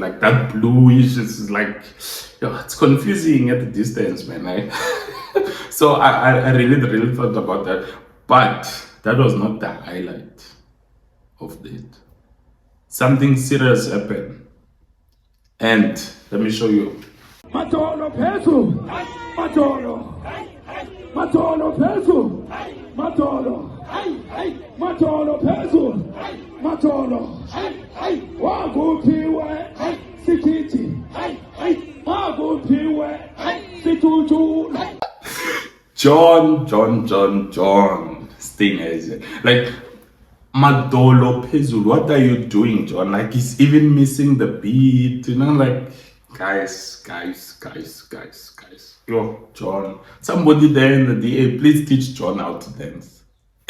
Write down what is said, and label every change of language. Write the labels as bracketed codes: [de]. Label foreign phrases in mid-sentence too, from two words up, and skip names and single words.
[en] That bluish, it's confusing at the distance, man. So I really thought about that. But that was not the highlight of it. Something serious happened. And let me show you. Matolo peso, matolo, matolo peso, matolo, matolo peso, matolo, wagupiwe, sikiti, wagupiwe, situtu. John Sting, Madolo Pezul, what are you doing, John? He's even missing the beat, guys. Yo, John, somebody there in the DA, please teach John how to dance.